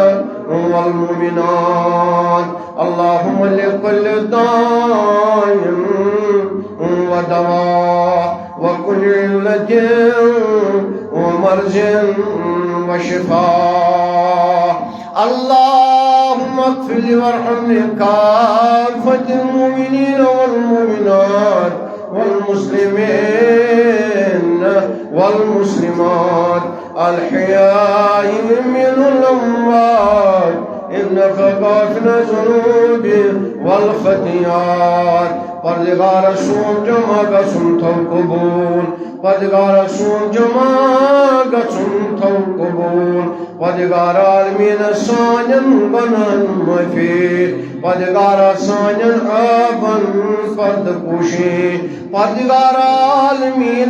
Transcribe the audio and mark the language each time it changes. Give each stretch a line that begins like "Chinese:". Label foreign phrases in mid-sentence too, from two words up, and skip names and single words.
Arabic: والمؤمنات اللهم لكل داء ودواء وكل علة ومرض وشفاء اللهم اغفر وارحم كافة المؤمنين والمؤمنات والمسلمين والمسلمات الحياء من الأموات إنك غافر الذنوب والخطيئات
Kashmiri: پروردگار سون جمع گژھُن تھو قبول پروردگار سون جمع گژھُن تھو قبول پروردگار عالمین سانٮ۪ن گۄنہن معٲفی پروردگار سانٮ۪ن آبن پرد پوشی پروردگار عالمین